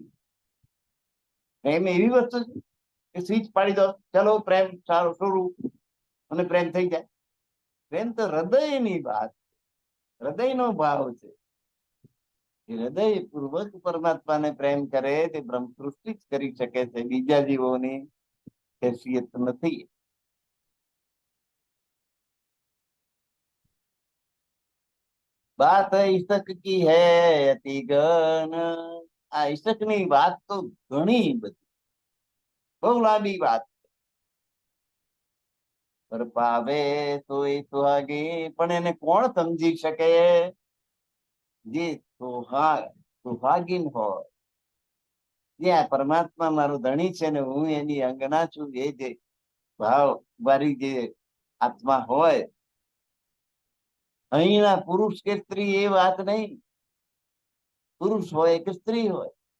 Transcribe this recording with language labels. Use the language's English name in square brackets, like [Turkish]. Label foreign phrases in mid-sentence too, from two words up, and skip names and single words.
[Gujarati] પ્રેમ એવી વસ્તુ છે કે સ્વિચ પાડી દો, ચલો પ્રેમ સારું શરૂ, અને પ્રેમ થઈ જાય. પ્રેમ તો હૃદયની વાત, હૃદયનો ભાવ છે. હૃદય પૂર્વક પરમાત્માને પ્રેમ કરે તે બ્રહ્મ સૃષ્ટિ જ કરી શકે છે, બીજા જીવોની હેસિયત નથી. [Hindi] बात ईशक की है अति गण, [Gujarati] આ ઈશક ની વાત તો ઘણી બધી, બહુ લાંબી વાત. [Hindi] पर पावे तोय सुहागी, [Gujarati] પણ એને કોણ સમજી શકે? જે સુહાગીન હોય, જે આ પરમાત્મા મારું ધણી છે ને હું એની અંગના છું, એ જે ભાવ વાળી જે આત્મા હોય, અહીંના પુરુષ કે સ્ત્રી એ વાત નહીં, પુરુષ હોય કે સ્ત્રી હોય,